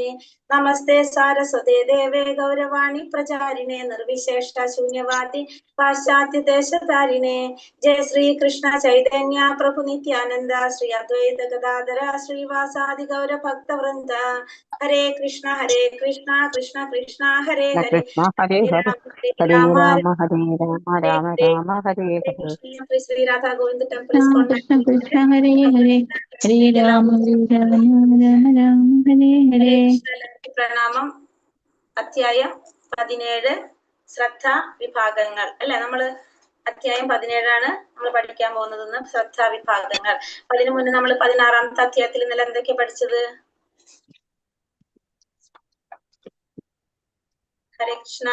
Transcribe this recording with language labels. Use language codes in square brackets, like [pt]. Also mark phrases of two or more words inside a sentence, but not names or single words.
[sa] നമസ്തേ സാരസ്വതേ ദേവേ ഗൗരവാണി പ്രചാരിണേ നിർവിശേഷ ശൂന്യവാദി പാശ്ചാത്യ ദേശധാരിണേ. ജയ ശ്രീ കൃഷ്ണ ചൈതന്യ പ്രഭു നിത്യാനന്ദ ശ്രീ അദ്വൈത ഗദാധര ശ്രീവാസാദി ഗൗര ഭക്തവൃന്ദ. ഹരേ കൃഷ്ണ കൃഷ്ണ കൃഷ്ണ ഹരേ ഹരേ हरे हरे हरे राम हरे राम राम राम हरे हरे [ml] ശ്രീ രാധാ ഗോവിന്ദ ടെമ്പിൾ [sa] कृष्ण कृष्ण हरे हरे हरे राम हरे राम राम राम हरे हरे. [ml] പ്രണാമം. അധ്യായം 17 ശ്രദ്ധ വിഭാഗങ്ങൾ അല്ലെ. നമ്മള് അധ്യായം 17 നമ്മൾ പഠിക്കാൻ പോകുന്നത്. ശ്രദ്ധാ വിഭാഗങ്ങൾ. അതിനു മുന്നേ നമ്മൾ 16ാമത്തെ അധ്യായത്തിൽ ഇന്നലെ എന്തൊക്കെയാ പഠിച്ചത്? [sa] ഹരേ കൃഷ്ണ.